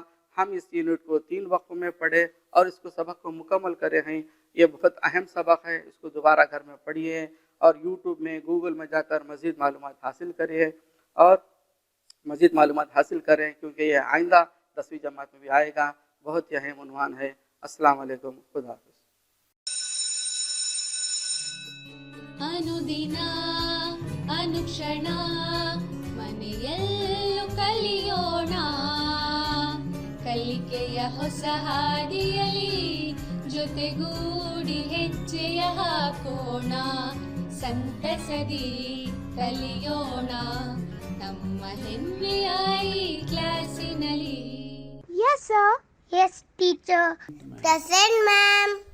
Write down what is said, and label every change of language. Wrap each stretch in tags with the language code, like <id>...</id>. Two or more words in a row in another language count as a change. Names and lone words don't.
<ur>ہم اس یونٹ کو 3 وقفوں میں پڑھے اور اس کو سبق کو مکمل کرے ہیں۔ یہ بہت اہم سبق ہے، اس کو دوبارہ گھر میں پڑھیے اور یوٹیوب میں، گوگل میں جا کر مزید معلومات حاصل کریے اور مزید معلومات حاصل کریں، کیونکہ یہ آئندہ 10ویں جماعت میں بھی آئے گا۔ بہت ہی اہم عنوان ہے۔</ur> <ar>السلام علیکم،</ar> <ur>خدا حافظ۔</ur> <kn>ಅನುದಿನ ಅನುಕ್ಷಣ ಮನೆಯಲ್ಲೂ ಕಲಿಯೋಣ, ಕಲಿಕೆಯ ಹೊಸ ಹಾದಿಯಲಿ ಜೊತೆಗೂಡಿ ಹೆಜ್ಜೆಯ ಹಾಕೋಣ, ಸಂತಸದಿ ಕಲಿಯೋಣ ನಮ್ಮ ಹೆಮ್ಮೆಯ ಈ ಕ್ಲಾಸಿನಲ್ಲಿ।</kn> <en>Yes, sir. Yes, teacher. Present, ma'am.</en>